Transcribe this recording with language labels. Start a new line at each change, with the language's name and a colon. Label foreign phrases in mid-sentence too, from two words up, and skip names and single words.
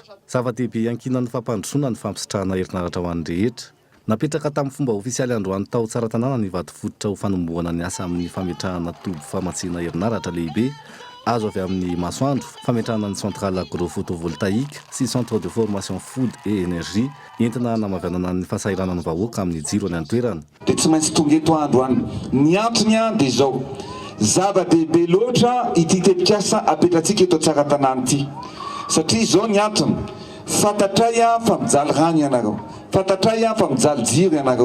Malagasy: Zava-dehibe iankinan'ny fampandrosoana ny fampisitrahana herinaratra ho an'ny rehetra. Napetraka tamin'ny fomba ofisialy androany tao tsara tanàna ny vato fototra ho fanombohana ny asa amin'ny fametrahana toby famatsiana herinaratra lehibe azo avy amin'ny masoandro, fametrahana ny
French: centrale agro-photovoltaïque
Malagasy: sy
French: centre de formation food et énergie
Malagasy: entina namavianana ny fahasahiranany vahoaka amin'ny jiro any an-toerana. Dia tsy maintsy tonga eto androany. Ny antony dia izao. Zava-dehibe loatra ity tetikasa apetratsika eto tsara tanàna ity. Satria izao ny antony. Fantatray fa mijaly rano ianareo. Fantatray fa mijaly jiro ianareo.